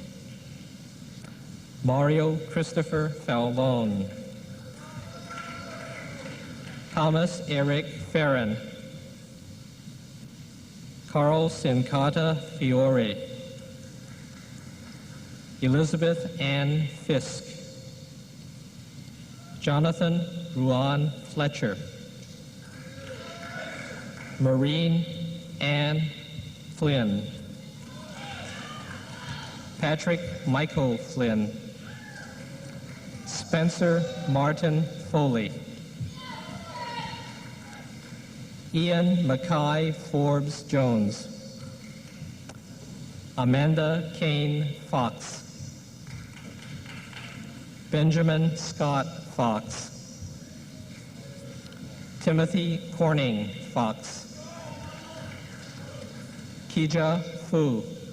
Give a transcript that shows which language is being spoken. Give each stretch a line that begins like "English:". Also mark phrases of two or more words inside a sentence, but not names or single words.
English: Mario Christopher Fallon, Thomas Eric Farron, Carl Sincata Fiore, Elizabeth Ann Fisk, Jonathan Ruan Fletcher, Maureen Ann Flynn, Patrick Michael Flynn, Spencer Martin Foley, Ian Mackay Forbes Jones, Amanda Kane Fox, Benjamin Scott Fox, Timothy Corning Fox, Kija Fu,